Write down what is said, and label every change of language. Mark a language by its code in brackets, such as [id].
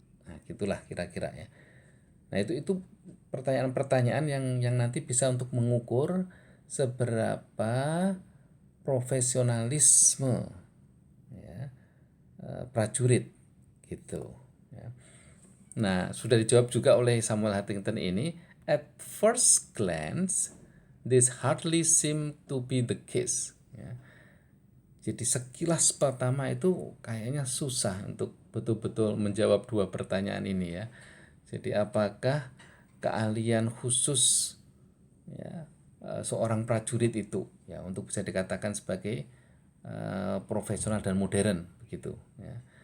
[id] Nah, gitulah kira-kira ya. Nah, itu pertanyaan-pertanyaan yang nanti bisa untuk mengukur seberapa profesionalisme ya, prajurit gitu ya. Nah, sudah dijawab juga oleh Samuel Huntington ini. [en] At first glance, this hardly seem to be the case. [id] Ya. Jadi sekilas pertama itu kayaknya susah untuk betul-betul menjawab 2 pertanyaan ini ya. Jadi apakah keahlian khusus ya, seorang prajurit itu ya untuk bisa dikatakan sebagai profesional dan modern begitu ya.